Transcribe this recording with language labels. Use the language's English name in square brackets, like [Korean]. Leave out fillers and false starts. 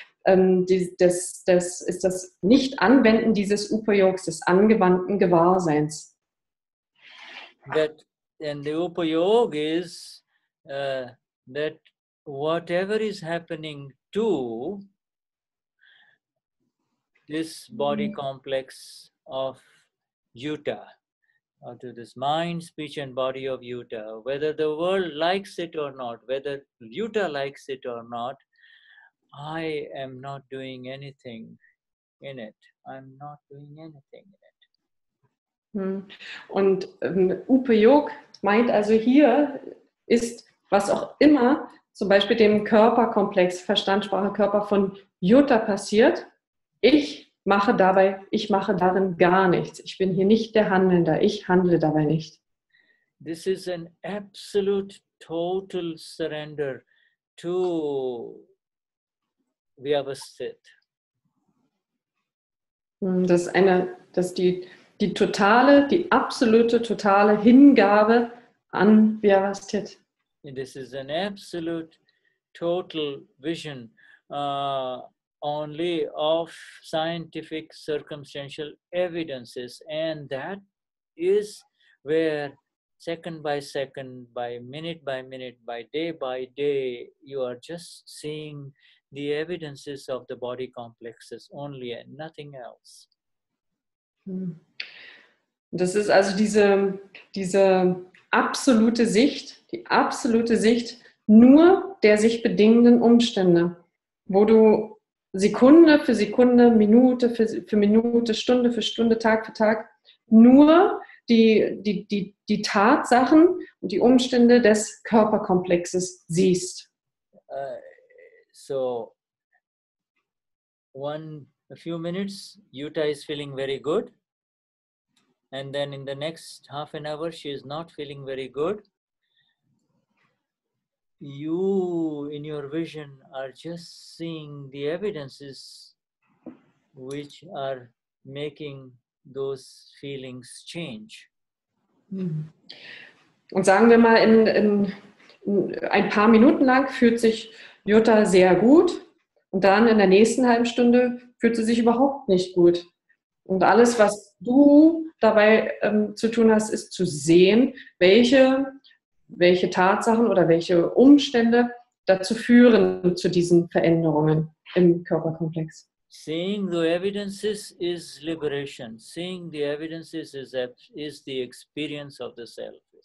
[German] das ist das Nicht-Anwenden dieses Upayogs, des angewandten Gewahrseins. [English] And the upayog is that whatever is happening to this body complex of Yuta, or to this mind, speech and body of Yuta, whether the world likes it or not, whether Yuta likes it or not, I am not doing anything in it. I'm not doing anything in it. [German] Und Upayog meint also hier ist, was auch immer zum Beispiel dem Körperkomplex, Verstand, Sprache, Körper von Yuta passiert, ich mache darin gar nichts. Ich bin hier nicht der Handelnde, ich handle dabei nicht. [English] This is an absolute, total surrender to Vyavasthit. [German] Das ist die totale, die absolute, totale Hingabe an Vyavasthit. [English] This is an absolute, total vision only of scientific circumstantial evidences, and that is where second by second, by minute, by day, you are just seeing the evidences of the body complexes only and nothing else. [German] Das ist also diese absolute Sicht, die absolute Sicht nur der sich bedingenden Umstände, wo du Sekunde für Sekunde, Minute für Minute, Stunde für Stunde, Tag für Tag nur die Tatsachen und die Umstände des Körperkomplexes siehst. [English] So, a few minutes, Yuta is feeling very good. And then in the next half an hour, she is not feeling very good. You, in your vision, are just seeing the evidences which are making those feelings change. [German] Und sagen wir mal, in ein paar Minuten lang fühlt sich Yuta sehr gut und dann in der nächsten halben Stunde fühlt sie sich überhaupt nicht gut. Und alles, was du dabei zu tun hast, ist zu sehen, welche Tatsachen oder welche Umstände dazu führen zu diesen Veränderungen im Körperkomplex. [English] Seeing the evidences is liberation. Seeing the evidences is the experience of the self.